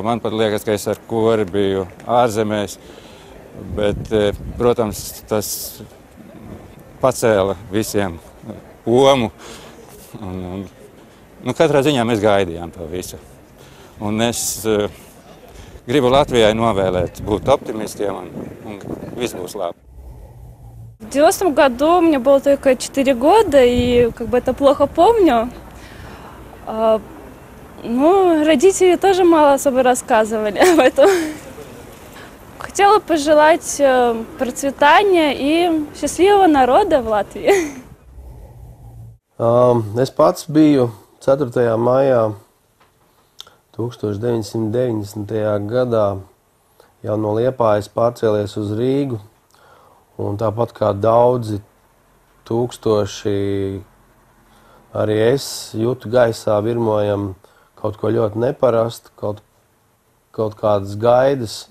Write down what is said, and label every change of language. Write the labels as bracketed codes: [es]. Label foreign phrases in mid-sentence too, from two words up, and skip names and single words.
[lv] Man pat liekas, ka es ar kori biju ārzemēs. Bet, protams, tas pacēla visiem omu. Katrā ziņā mēs gaidījām to visu. Un es gribu Latvijai novēlēt būt optimistiem un viss būs labi. [ru] В 90-м году мне было только 4 года, и это плохо помню. Родители тоже мало особо рассказывали об этом. Хотела пожелать процветания и счастливого народа в Латвии. [lv] Es pats biju 4. maijā 1990. gadā jau no Liepājas pārcēlies uz Rīgu. Un tāpat kā daudzi tūkstoši, arī es jūtu gaisā virmojam kaut ko ļoti neparastu, kaut kādas gaidas.